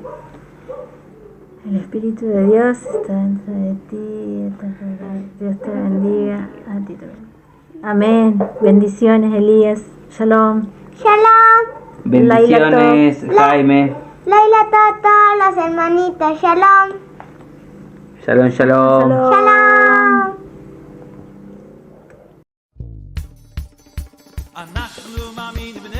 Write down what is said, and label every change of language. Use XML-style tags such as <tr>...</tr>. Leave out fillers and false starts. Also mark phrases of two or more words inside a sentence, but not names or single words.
<es>El Espíritu de Dios está dentro de ti. Dios te bendiga. A ti también. Amén. Bendiciones, Elías. Shalom. Shalom. Bendiciones, Jaime. Laila Tata, las hermanitas. Shalom.</es> <he>Shalom, shalom.</he> <es>Shalom.</es> <he>אנחנו מאמינים</he>